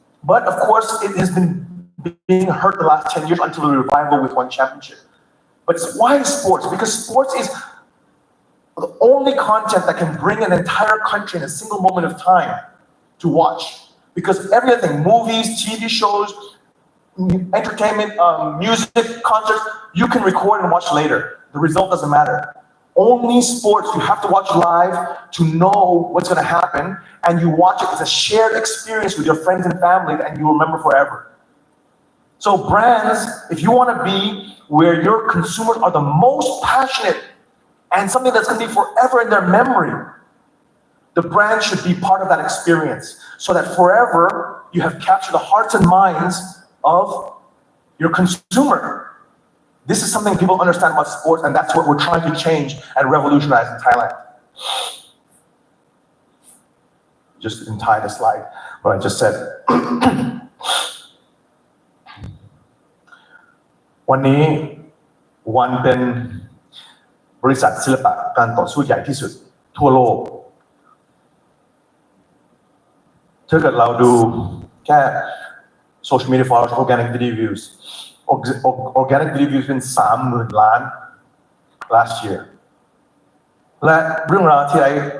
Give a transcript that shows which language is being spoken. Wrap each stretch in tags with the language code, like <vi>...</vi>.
<en>but of course it has been being hurt the last 10 years until the revival with one championship but why sports because sports is the only content that can bring an entire country in a single moment of time to watch because everything movies TV shows entertainment music concerts you can record and watch later the result doesn't matter only sports you have to watch live to know what's going to happen, and you watch it as a shared experience with your friends and family, and you remember forever. So brands, if you want to be where your consumers are the most passionate and something that's going to be forever in their memory, the brand should be part of that experience so that forever you have captured the hearts and minds of your consumer. This is something people understand about sports, and that's what we're trying to change and revolutionize in Thailand. Just didn't tie the slide, what I just said.</en> <th>วันนี้วันเป็นบริษัทศิลปะการต่อสู้ใหญ่ที่สุดทั่วโลก ถ้าเกิดเราดูแค่</th> <en>social media followers organic video views</en> <th>organic video views เป็น 30,000 ล้าน</th> <en>last year</en> <th>และเรื่องราวที่ไอ้</th>